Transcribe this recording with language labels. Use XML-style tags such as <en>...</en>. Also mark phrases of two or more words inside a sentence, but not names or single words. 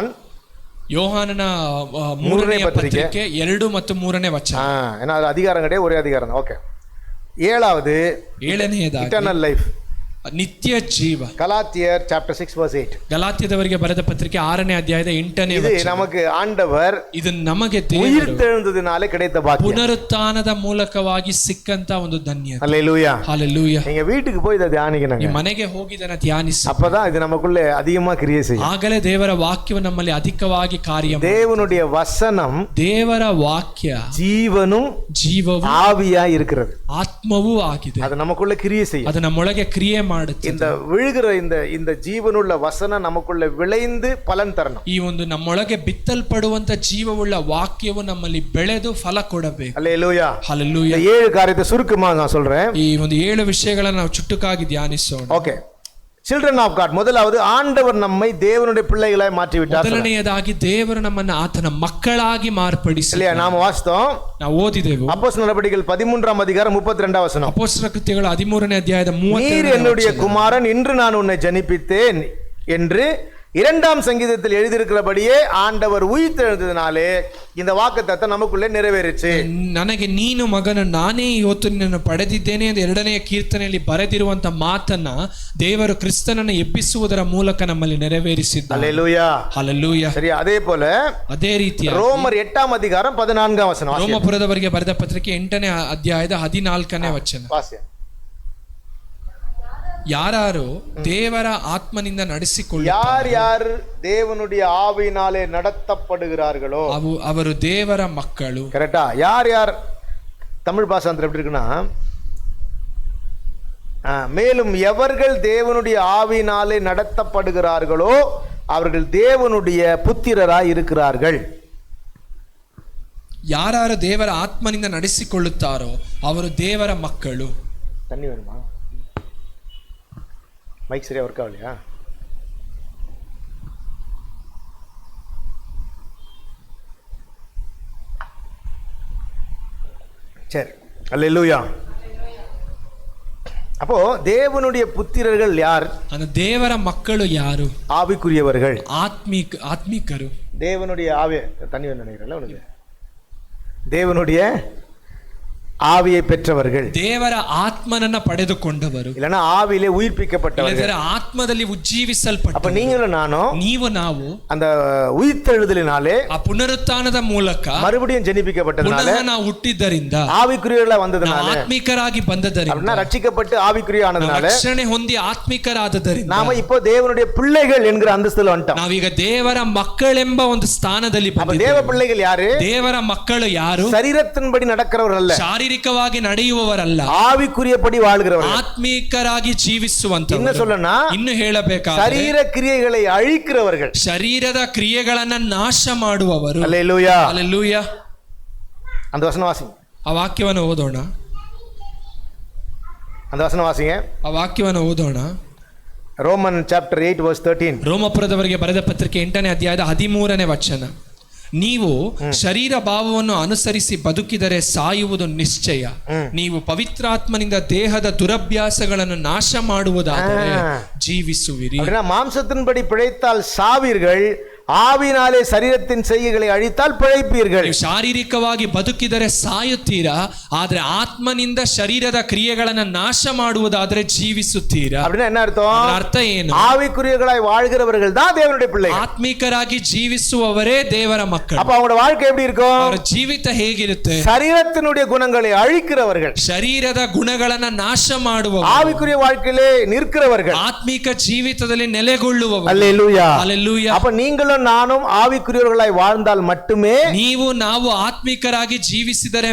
<kn>ಯೋಹಾನನ 3ನೇ ಪತ್ರಿಕೆ 2 ಮತ್ತು 3ನೇ ವಚನ.</kn> <ta>ஏன்னா அது அதிகாரம் கிடையாது, ஒரே அதிகாரம் தான்.</ta> <en>ஓகே. ஏழனையதாகி eternal life,</en> <kn>ನಿತ್ಯ ಜೀವ.</kn> <ta>கலாத்தியர்</ta> <en>chapter 6 verse 8.</en> <kn>ಗಲಾತ್ಯದವರಿಗೆ ಬರೆದ ಪತ್ರಿಕೆ 6ನೇ ಅಧ್ಯಾಯದ 8ನೇ ವಚನ.</kn> <ta>இது நமக்கு ஆண்டவர்</ta> <kn>ಇದು ನಮಗೆ</kn> <ta>உயிர்த்தெழுந்ததினாலே கிடைத்த பாக்கியம்.</ta> <kn>ಪುನರುತ್ಥಾನದ ಮೂಲಕವಾಗಿ ಸಿಕ್ಕಂತ ಒಂದು ಧನ್ಯತೆ.</kn> <ta>ஹல்லேலூயா, ஹல்லேலூயா. நீங்க வீட்டுக்கு போய் இத தியானிக்கணும்.</ta> <kn>ನಿಮ್ಮ ಮನೆಗೆ ಹೋಗಿ ಇದನ್ನ ಧ್ಯಾನಿಸಿ.</kn> <ta>அப்பதான் இது நமக்குள்ள அதிகமா கிரியை செய்யும்.</ta> <kn>ಆಗಲೇ ದೇವರ ವಾಕ್ಯವು ನಮ್ಮಲ್ಲಿ ಅಧಿಕವಾಗಿ ಕಾರ್ಯ ಮಾಡುತ್ತದೆ.</kn> <ta>தேவனுடைய வசனம்,</ta> <kn>ದೇವರ ವಾಕ್ಯ</kn> <ta>ஜீவனும்</ta> <kn>ಜೀವವು</kn> <ta>ஆவியாய் இருக்கிறது,</ta> <kn>ಆತ್ಮವೂ ಆಗಿದೆ.</kn> <ta>அது நமக்குள்ள கிரியை செய்யும்.</ta> <kn>ಅದು ನಮ್ಮೊಳಗೆ ಕ್ರಿಯೆ ಮಾಡುತ್ತದೆ.</kn> <ta>இந்த விழுகிற இந்த ஜீவனுள்ள வசனம் நமக்குள்ள விளைந்து பலன் தரணும்.</ta> <kn>ಈ ಒಂದು ನಮ್ಮೊಳಗೆ ಬಿತ್ತಲ್ಪಡುವಂತ ಜೀವವುಳ್ಳ ವಾಕ್ಯವು ನಮ್ಮಲ್ಲಿ ಬೆಳೆದು ಫಲ ಕೊಡಬೇಕು.</kn> <ta>ஹல்லேலூயா, ஹல்லேலூயா. இந்த 7 காரியத்தை சுருக்கமா நான் சொல்றேன்.</ta> <kn>ಈ ಒಂದು 7 ವಿಷಯಗಳನ್ನು ನಾವು ಚುಟುಕಾಗಿ ಧ್ಯಾನಿಸೋಣ.</kn> <en>Okay. Children of God,</en> <ta>ಮೊದಲಾவது ஆண்டவர் நம்மை தேவனுடைய பிள்ளைகளாய் மாற்றி விட்டார்.</ta> <kn>ಮೊದಲನೆಯದಾಗಿ ದೇವರು ನಮ್ಮನ್ನು ಆತನ ಮಕ್ಕಳಾಗಿ ಮಾರ್ಪಡಿಸಿ.</kn> <ta>இல்லையா? நாம வாசித்தோம்,</ta> <kn>ನಾವು ಓದಿದೆವು.</kn> <ta>அப்போஸ்தலர் நடபடிகள் 13ஆம் அதிகாரம் 32ஆம் வசனம்.</ta> <kn>ಅಪೊಸ್ತಲರ ಕೃತ್ಯಗಳು 13ನೇ ಅಧ್ಯಾಯದ 32ನೇ</kn> <ta>நீர் என்னுடைய குமாரன், இன்று நான் உன்னை ஜனிப்பித்தேன் என்று 2ஆம் சங்கீதத்தில் எழுதியிருக்கிறபடியே ஆண்டவர் உயிர்த்தெழுந்ததினாலே இந்த வாக்குத்தத்தம் நமக்குள்ளே நிறைவேறிச்சு.</ta> <kn>ನನಗೆ ನೀನು ಮಗನ, ನಾನೇ ಇವತ್ತು ನಿನ್ನನ್ನು ಪಡೆದಿದ್ದೇನೆ ಎಂದು 2ನೇ ಕೀರ್ತನೆಯಲ್ಲಿ ಬರೆದಿರುವಂತ ಮಾತನ್ನ ದೇವರು ಕ್ರಿಸ್ತನನ್ನು ಎಬ್ಬಿಸುವುದರ ಮೂಲಕ ನಮ್ಮಲ್ಲಿ ನೆರವೇರಿಸಿದ್ದಾನೆ.</kn> <ta>ஹல்லேலூயா, ஹல்லேலூயா. சரி. அதே போல</ta> <kn>ಅದೇ ರೀತಿಯ</kn> <ta>ரோமர் 8ஆம் அதிகாரம் 14ஆம் வசனம்.</ta> <kn>ರೋಮಪುರದವರಿಗೆ ಬರೆದ ಪತ್ರಿಕೆ 8ನೇ ಅಧ್ಯಾಯದ 14ನೇ ವಚನ. ಯಾರು ದೇವರ ಆತ್ಮನಿಂದ ನಡೆಸಿಕೊಳ್ಳ,</kn> <ta>ಯಾರು தேவனுடைய ஆவியினாலே நடத்தப்படுகிறார்களோ</ta> <kn>ಅವರು ದೇವರ ಮಕ್ಕಳು.</kn> <ta>கரெக்டா? யார் தமிழ் பாஷாந்தரம் எப்படி இருக்குன்னா, மேலும் எவர்கள் தேவனுடைய ஆவியினாலே நடத்தப்படுகிறார்களோ அவர்கள் தேவனுடைய புத்திரராய் இருக்கிறார்கள்.</ta> <kn>ಯಾರು ದೇವರ ಆತ್ಮನಿಂದ ನಡೆಸಿಕೊಳ್ಳುತ್ತಾರೋ ಅವರು ದೇವರ ಮಕ್ಕಳು.</kn> <ta>தண்ணி வேணுமா? மைக் சரியா ஒர்க் ஆகலையா? சரி. அல்லேலூயா. அப்போ தேவனுடைய புத்திரர்கள் யார்? அந்த</ta> <kn>தேவர மக்கಳು ಯಾರು?</kn> <ta>ஆவிக்குரியவர்கள்,</ta> <kn>ஆத்மீகರು.</kn> <ta>தேவனுடைய ஆவி தண்ணி வேணும் நினைக்கிறேன்ல உனக்கு. தேவனுடைய ஆவியை பெற்றவர்கள்,</ta> <kn>ದೇವರ ಆತ್ಮನನ್ನ ಪಡೆದುಕೊಂಡವರು,</kn> <ta>இல்லனா ஆவியிலே உயிர்ப்பிக்கப்பட்டவர்கள்,</ta> <kn>ಆತ್ಮದಲ್ಲಿ ಉಜ್ಜೀವಿಸಲ್ಪಟ್ಟ.</kn> <ta>அப்ப நீங்களும் நானும்,</ta> <kn>ನೀವು ನಾವು</kn> <ta>அந்த உயிர்த்தெழுதலினாலே,</ta> <kn>ಆ ಪುನರುತ್ಥಾನದ ಮೂಲಕ</kn> <ta>மறுபடியும் ஜெனிப்பிக்கப்பட்டதனால,</ta> <kn>ನಾವು ಹುಟ್ಟಿದ್ದರಿಂದ,</kn> <ta>ஆவிக்குரியவர்களாಗಿ வந்ததனால,</ta> <kn>ಆತ್ಮಿಕರಾಗಿ ಬಂದದರಿಂದ,</kn> <ta>அப்படினா ரட்சிக்கப்பட்டு ஆவிக்குரிய ஆனதனால,</ta> <kn>ರಕ್ಷಣೆ ಹೊಂದಿ ಆತ್ಮಿಕರಾದದರಿಂದ</kn> <ta>நாம இப்போ தேவனுடைய பிள்ளைகள் என்கிற அந்தஸ்துல வந்துட்டோம்.</ta> <kn>ನಾವೀಗ ದೇವರ ಮಕ್ಕಳೆಂಬ ಒಂದು ಸ್ಥಾನದಲ್ಲಿ ಬಂದಿದ್ದೇವೆ.</kn> <ta>தேவ பிள்ளைகள் யாரு?</ta> <kn>ದೇವರ ಮಕ್ಕಳು ಯಾರು?</kn> <ta>சரீரத்தின்படி நடக்கிறவர்கள் அல்ல,</ta> <kn>ಶಾರೀರಿಕವಾಗಿ ನಡೆಯುವವರಲ್ಲ,</kn> <ta>ஆவிக்குரியபடி வாழ்கிறவர்கள்,</ta> <kn>ಆತ್ಮೀಕರಾಗಿ ಜೀವಿಸುವಂತವರು.</kn> <ta>என்ன சொல்லனா,</ta> <kn>ಇನ್ನು ಹೇಳಬೇಕಾದರೆ</kn> <ta>சரீர கிரியைகளை அழிக்கிறவர்கள்,</ta> <kn>ಶರೀರದ ಕ್ರಿಯೆಗಳನ್ನ ನಾಶ ಮಾಡುವವರು.</kn> <ta>அல்லேலூயா, அல்லேலூயா. அந்த வசனம் வாசிங்க.</ta> <kn>ಆ ವಾಕ್ಯವನ್ನು ಓದೋಣ.</kn> <ta>அந்த வசனம் வாசிங்க.</ta> <kn>ಆ ವಾಕ್ಯವನ್ನು ಓದೋಣ.</kn> <en>Roman chapter 8 verse 13.</en> <kn>ರೋಮಪುರದವರಿಗೆ ಬರೆದ ಪತ್ರಿಕೆ 8ನೇ ಅಧ್ಯಾಯದ 13ನೇ ವಚನ. ನೀವು ಶರೀರ ಭಾವವನ್ನು ಅನುಸರಿಸಿ ಬದುಕಿದರೆ ಸಾಯುವುದು ನಿಶ್ಚಯ. ನೀವು ಪವಿತ್ರಾತ್ಮನಿಂದ ದೇಹದ ದುರಭ್ಯಾಸಗಳನ್ನು ನಾಶ ಮಾಡುವುದಾದರೆ ಜೀವಿಸುವಿರಿ.</kn> <ta>மாம்சத்தின்படி பிழைத்தால் சாவீர்கள், ஆவினாலே சரீரத்தின் செய்கைகளை அழித்தால் பிழைப்பீர்கள்.</ta> <kn>ನೀವು ಶಾರೀರಿಕವಾಗಿ ಬದುಕಿದರೆ ಸಾಯುತ್ತೀರಾ, ಆದ್ರೆ ಆತ್ಮನಿಂದ ಶರೀರದ ಕ್ರಿಯೆಗಳನ್ನು ನಾಶ ಮಾಡುವುದಾದ್ರೆ ಜೀವಿಸುತ್ತೀರಾ.</kn> <ta>அப்படின்னா என்ன அர்த்தம்?</ta> <kn>ಅರ್ಥ ಏನು?</kn> <ta>ஆவிக்குரியவர்களாய் வாழ்கிறவர்கள் தான் தேவனுடைய பிள்ளைகள்.</ta> <kn>ಆತ್ಮಿಕರಾಗಿ ಜೀವಿಸುವವರೇ ದೇವರ ಮಕ್ಕಳು.</kn> <ta>அப்ப அவங்களோட வாழ்க்கை எப்படி இருக்கும்?</ta> <kn>ಅವರ ಜೀವಿತ ಹೇಗಿರುತ್ತೆ?</kn> <ta>சரீரத்தினுடைய குணங்களை அழிக்கிறவர்கள்,</ta> <kn>ಶರೀರದ ಗುಣಗಳನ್ನ ನಾಶ ಮಾಡುವವರು,</kn> <ta>ஆவிக்குரிய வாழ்க்கையிலே நிற்கிறவர்கள்,</ta> <kn>ಆತ್ಮಿಕ ಜೀವಿತದಲ್ಲಿ ನೆಲೆಗೊಳ್ಳುವವರು.</kn> <ta>அல்லேலூயா. அல்லேலೂಯಾ. அப்ப நீங்களும் நானும் ஆவிக்குரியவர்களாய் வாழ்ந்தால் மட்டுமே</ta> <kn>ನೀವು ನಾವು ಆತ್ಮಿಕರಾಗಿ ಜೀವಿಸಿದರೆ</kn>